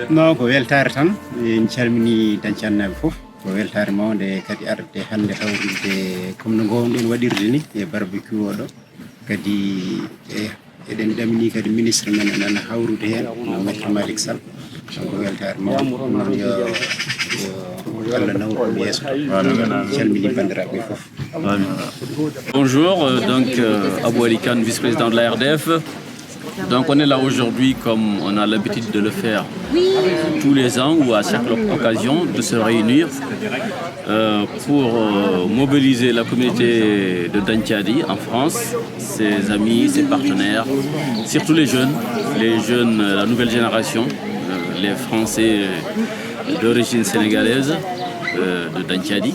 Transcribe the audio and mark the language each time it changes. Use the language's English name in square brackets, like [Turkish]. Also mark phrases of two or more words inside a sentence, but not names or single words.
[Fula] non ko weltare tan en calmini dañcade naɓe fof ko weltare mawde kadi arde hande hawrude comme no gowɗen waɗirde ni e barbecue oɗo kadi eɗen ɗamini kadi ministre men nana hawrude hen no maître Malick Sall donc weltare mawde noon yo Allah nawru yesso calmini bandiraɓe fof. [French] Bonjour, donc Abou Ali Kane, vice-président de la RDF. Donc on est là aujourd'hui comme on a l'habitude de le faire tous les ans ou à chaque occasion de se réunir pour mobiliser la communauté de Dañcadi en France, ses amis, ses partenaires, surtout les jeunes, la nouvelle génération, les Français d'origine sénégalaise de Dañcadi.